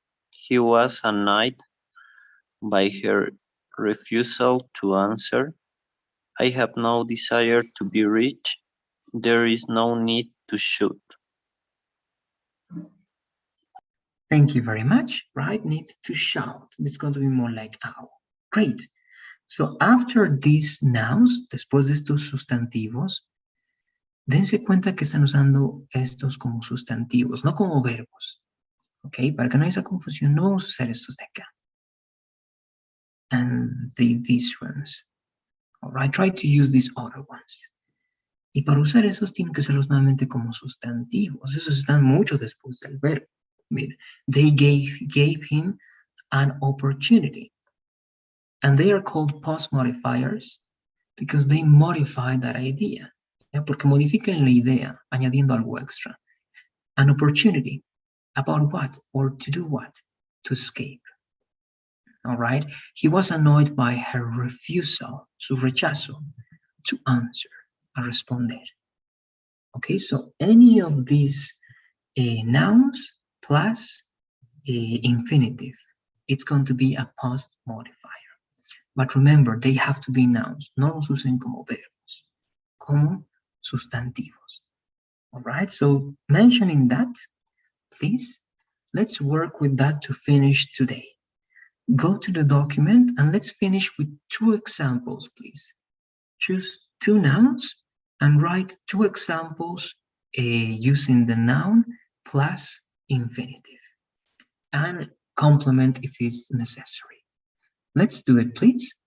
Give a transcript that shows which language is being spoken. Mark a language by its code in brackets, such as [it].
[en] He was annoyed by her refusal to answer. I have no desire to be rich. There is no need to shoot. Thank you very much, right? Needs to shout. It's going to be more like ow. Great. So after these nouns, [es] después de estos sustantivos, dense cuenta que están usando estos como sustantivos, no como verbos. ¿Ok? Para que no haya esa confusión, no vamos a usar estos de acá. [en] And these ones. All right, try to use these other ones. [es] Y para usar esos tienen que usarlos nuevamente como sustantivos. Esos están mucho después del verbo. [en] Mira, they gave him an opportunity. And they are called post modifiers because they modify that idea. [es] ¿Ya? Porque modifican la idea añadiendo algo extra. [en] An opportunity. About what? Or to do what? To escape. All right. He was annoyed by her refusal, [es] su rechazo, [en] to answer, [es] a responder. [en] Okay, so any of these nouns plus infinitive, it's going to be a post modifier. But remember, they have to be nouns. [es] No los usen como verbos, como sustantivos. [en] All right, so mentioning that, please, let's work with that to finish today. Go to the document and let's finish with 2 examples, please. Choose 2 nouns and write 2 examples using the noun plus infinitive and complement if it's necessary. Let's do it, please.